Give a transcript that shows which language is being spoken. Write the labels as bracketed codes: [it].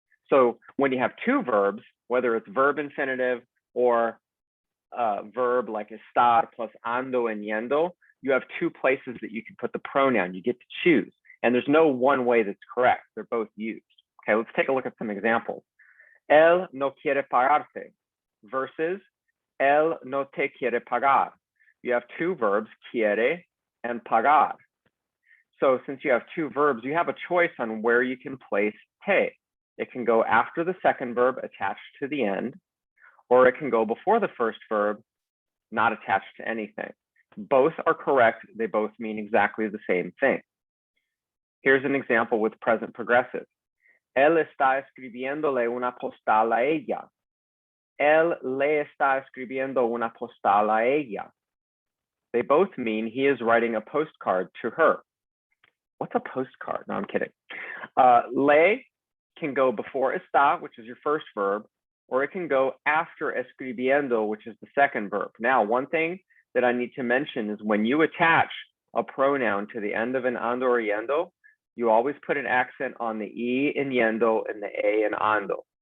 [en] So when you have two verbs, whether it's verb infinitive or verb like estar plus ando and yendo, you have two places that you can put the pronoun. You get to choose. And there's no one way that's correct. They're both used. Okay, let's take a look at some examples. [es] Él no quiere pagarte versus él no te quiere pagar. [en] You have two verbs, quiere and pagar. So since you have two verbs, you have a choice on where you can place te. It can go after the second verb attached to the end, or it can go before the first verb, not attached to anything. Both are correct. They both mean exactly the same thing. Here's an example with present progressive. [es] Él está escribiéndole una postal a ella. Él le está escribiendo una postal a ella. [en] They both mean he is writing a postcard to her. What's a postcard? No, I'm kidding. Le can go before está, which is your first verb, or it can go after escribiendo, which is the second verb. Now, one thing that I need to mention is when you attach a pronoun to the end of an ando or yendo, you always put an accent on the E in yendo and the A in ando.